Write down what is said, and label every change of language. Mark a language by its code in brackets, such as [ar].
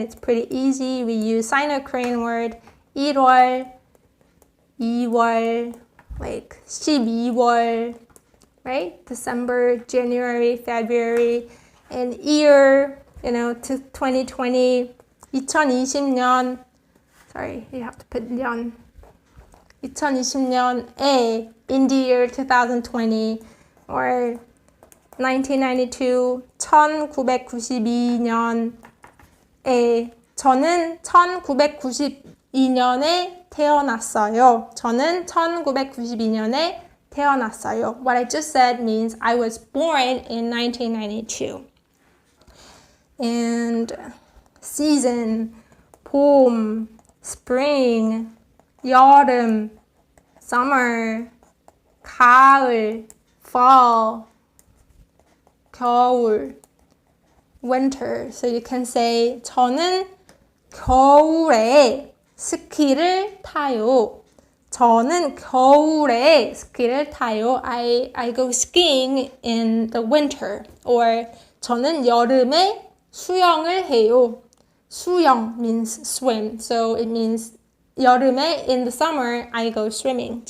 [en] It's pretty easy. We use Sino-Korean word 1월, 2월, like 12월, right? December, January, February, and year, to 2020, 2020년. Sorry, you have to put 년. 2020년에, in the year 2020, or 1992, 1992년에, [ko] 저는 1992년에 태어났어요. 저는 1992년에 태어났어요. [en] What I just said means I was born in 1992. And season, 봄, spring, 여름, summer, 가을, fall, 겨울, winter. So you can say [ko] 저는 겨울에 스키를 타요. 저는 겨울에 스키를 타요. [en] I go skiing in the winter. [ko] Or 저는 여름에 수영을 해요. [en] 수영 means swim. So it means 여름에 in the summer I go swimming.